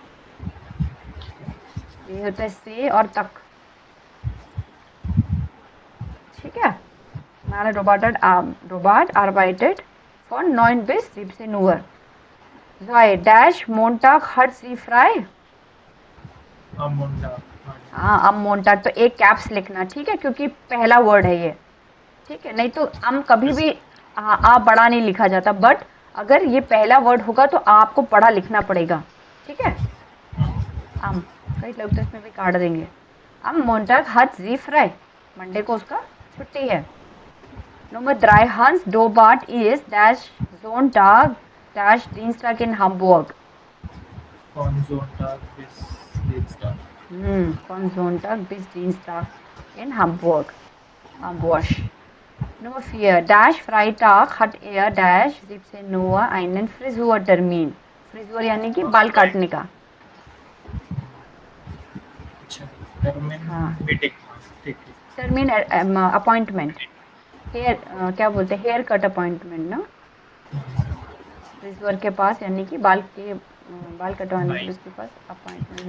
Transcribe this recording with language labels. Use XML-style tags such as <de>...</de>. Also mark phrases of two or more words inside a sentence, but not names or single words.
<hi>ये होता है से और तक, ठीक है।</hi> <de>Mara Robert arbeitet von 9 bis 17 Uhr। Zwei dash Montag hat sie frei। हाँ am Montag,</de> <hi>तो एक कैप्स लिखना, ठीक है, क्योंकि पहला वर्ड है ये, ठीक है। नहीं तो कभी भी आ बड़ा नहीं लिखा जाता, बट अगर ये पहला वर्ड होगा तो आपको बड़ा लिखना पड़ेगा, ठीक है। कई लोग तो इसमें भी काट देंगे।</hi> <de>am Montag hat sie frei,</de> <hi>मंडे को उसका छुट्टी है।</hi> <de>Nummer 3 Hans Dobart ist dash Sonntag dash Dienstag in Hamburg। Von Sonntag bis Dienstag। Von Sonntag bis Dienstag in Hamburg। Nummer 4 dash Freitag hat dash 17 Uhr einen Frisurtermin।</de> <hi>फ्रिजूर यानी कि बाल काटने का। हाँ, टर्मिन अपॉइंटमेंट, हेयर क्या बोलते हैं,</hi> <en>hair cut appointment</en> <hi>ना। फ्रिजूर के पास यानी कि बाल कटवाने के उसके पास अपॉइंटमेंट।</hi>